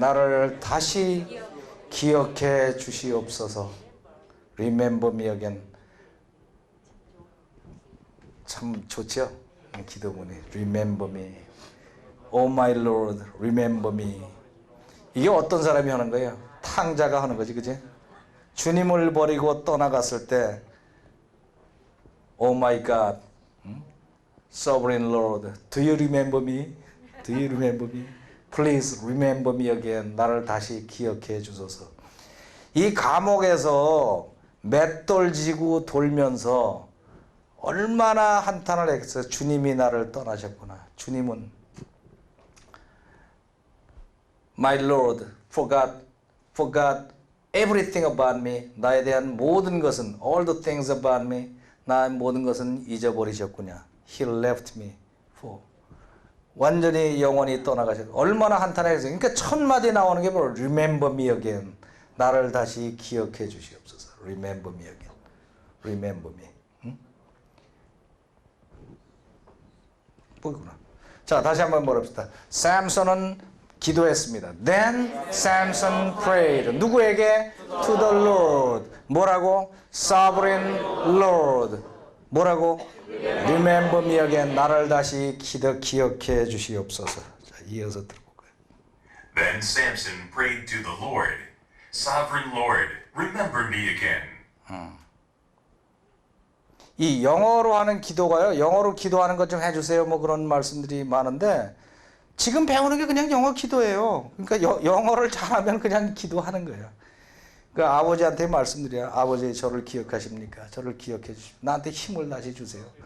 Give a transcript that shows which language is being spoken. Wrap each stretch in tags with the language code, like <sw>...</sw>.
<ko>나를 다시 기억해 주시옵소서.</ko> <en>Remember me again.</en> <ko>참 좋죠? 기도문이.</ko> <en>Remember me. Oh my Lord, remember me.</en> <ko>이게 어떤 사람이 하는 거예요? 탕자가 하는 거지, 그지? 주님을 버리고 떠나갔을 때</ko> <en>Oh my God, Sovereign Lord, do you remember me? Do you remember me? Please remember me again.</en> <ko>나를 다시 기억해 주소서. 이 감옥에서 맷돌 지고 돌면서 얼마나 한탄을 했어요. 주님이 나를 떠나셨구나.</ko> <en>주님은 My Lord forgot everything about me.</en> <ko>나에 대한 모든 것은</ko> <en>all the things about me.</en> <ko>나의 모든 것은 잊어버리셨구나.</ko> <en>He left me for.</en> <ko>완전히 영원히 떠나가셨고 얼마나 한탄했어요. 그러니까 첫 마디 나오는 게 바로</ko> <en>Remember me again.</en> <ko>나를 다시 기억해 주시옵소서.</ko> <en>Remember me again. Remember me. 응?</en> <ko>보이구나. 자, 다시 한번 말합시다. 삼손은 기도했습니다.</ko> <en>Then Samson prayed.</en> <ko>누구에게?</ko> <en>To the Lord.</en> <ko>뭐라고?</ko> <en>Sovereign Lord.</en> <ko>뭐라고?</ko> <en>Remember me again.</en> <ko>나를 다시 기억해 주시옵소서. 자, 이어서 들어볼까요?</ko> <en>Then Samson prayed to the Lord, Sovereign Lord, remember me again.</en> <ko>이 영어로 하는 기도가요. 영어로 기도하는 것 좀 해주세요. 뭐 그런 말씀들이 많은데 지금 배우는 게 그냥 영어 기도예요. 그러니까 영어를 잘하면 그냥 기도하는 거예요. 그 아버지한테 말씀드려요. 아버지 저를 기억하십니까? 저를 기억해 주십시오. 나한테 힘을 다시 주세요.</ko>